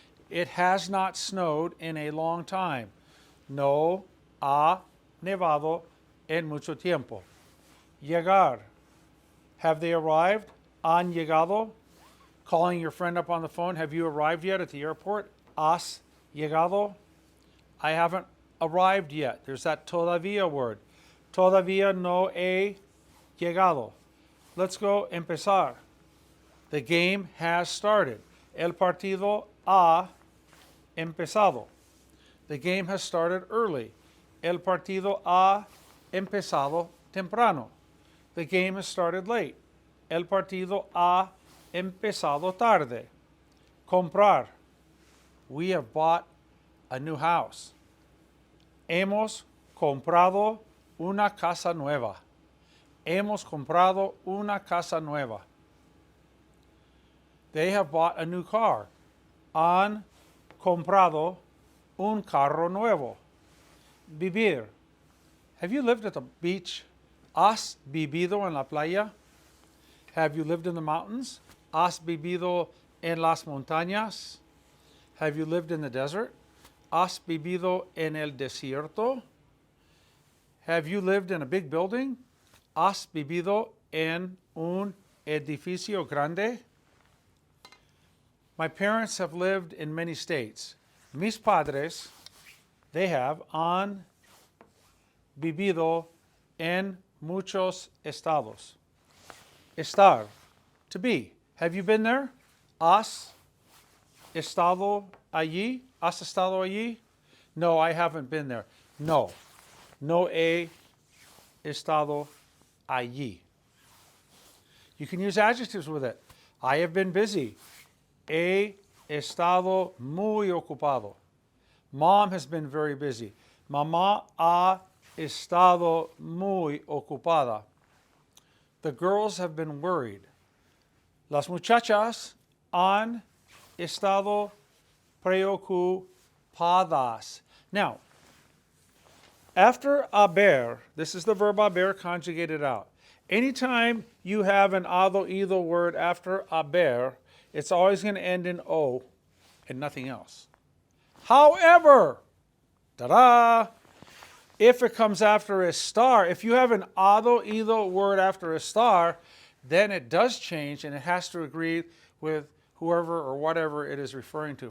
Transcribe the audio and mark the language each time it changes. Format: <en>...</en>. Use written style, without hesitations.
<en>It has not snowed in a long time.</en> <es>No ha nevado en mucho tiempo.</es> <en>Llegar. Have they arrived?</en> <es>Han llegado.</es> <en>Calling your friend up on the phone. Have you arrived yet at the airport?</en> <es>Has llegado.</es> <en>I haven't arrived yet. There's that todavía word.</en> <es>Todavía no he llegado.</es> <en>Let's go empezar. The game has started.</en> <es>El partido ha empezado.</es> <en>The game has started early.</en> <es>El partido ha empezado temprano.</es> <en>The game has started late.</en> <es>El partido ha empezado tarde. Comprar.</es> <en>We have bought a new house.</en> <es>Hemos comprado una casa nueva. Hemos comprado una casa nueva.</es> <en>They have bought a new car.</en> <es>Han comprado un carro nuevo. Vivir.</es> <en>Have you lived at the beach?</en> <es>¿Has vivido en la playa?</es> <en>Have you lived in the mountains?</en> <es>¿Has vivido en las montañas?</es> <en>Have you lived in the desert?</en> <es>¿Has vivido en el desierto?</es> <en>Have you lived in a big building?</en> <es>¿Has vivido en un edificio grande?</es> <en>My parents have lived in many states.</en> <es>Mis padres, they han vivido en muchos estados. Estar,</es> <en>to be. Have you been there?</en> <es>¿Has estado allí? ¿Has estado allí?</es> <en>No, I haven't been there. No.</en> <es>No he estado allí.</es> <en>You can use adjectives with it. I have been busy.</en> <es>He estado muy ocupado.</es> <en>Mom has been very busy.</en> <es>Mamá ha estado muy ocupada.</es> <en>The girls have been worried.</en> <es>Las muchachas han estado preocupadas.</es> <en>Now, after haber, this is the verb haber conjugated out. Anytime you have an ado ido word after haber, it's always going to end in o. and nothing else. However, ta-da, if it comes after a star, if you have an ado, ido word after a star, then it does change and it has to agree with whoever or whatever it is referring to.</en>